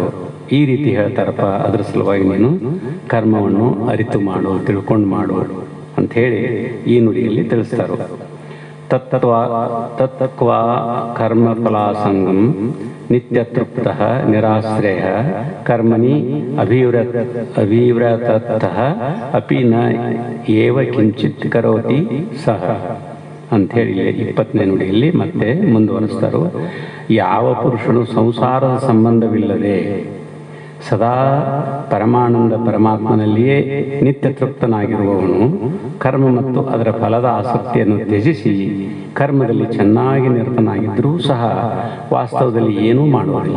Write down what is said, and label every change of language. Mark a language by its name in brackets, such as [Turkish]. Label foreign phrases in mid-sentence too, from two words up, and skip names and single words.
[Kannada] ಈ ರೀತಿ ಹೇಳ್ತಾರಪ್ಪ, ಅದ್ರ ಸಲುವಾಗಿ ನೀನು ಕರ್ಮವನ್ನು ಅರಿತು ಮಾಡು, ತಿಳ್ಕೊಂಡು ಮಾಡು ಅಂಥೇಳಿ ಈ ನುಡಿಯಲ್ಲಿ ತಿಳಿಸ್ತಾರೋ. [Sanskrit] ತತ್ವ ಕರ್ಮಫಲಾಸಂಗಂ ನಿತ್ಯ ತೃಪ್ತ ನಿರಾಶ್ರಯ ಕರ್ಮಣಿ ಅಭಿವ್ರತಃ ಅಪಿ ನ ಏವ ಕಿಂಚಿತ್ ಕರೋತಿ ಸಹ [Kannada] ಅಂಥೇಳಿ 20ನೇ ನುಡಿಯಲ್ಲಿ ಮತ್ತೆ ಮುಂದುವರಿಸ್ತಾರೋ. ಯಾವ ಪುರುಷನು ಸಂಸಾರದ ಸಂಬಂಧವಿಲ್ಲದೆ ಸದಾ ಪರಮಾನಂದ ಪರಮಾತ್ಮನಲ್ಲಿಯೇ ನಿತ್ಯ ತೃಪ್ತನಾಗಿರುವವನು ಕರ್ಮ ಮತ್ತು ಅದರ ಫಲದ ಆಸಕ್ತಿಯನ್ನು ತ್ಯಜಿಸಿ ಕರ್ಮದಲ್ಲಿ ಚೆನ್ನಾಗಿ ನಿರತನಾಗಿದ್ದರೂ ಸಹ ವಾಸ್ತವದಲ್ಲಿ ಏನೂ ಮಾಡುವುದಿಲ್ಲ.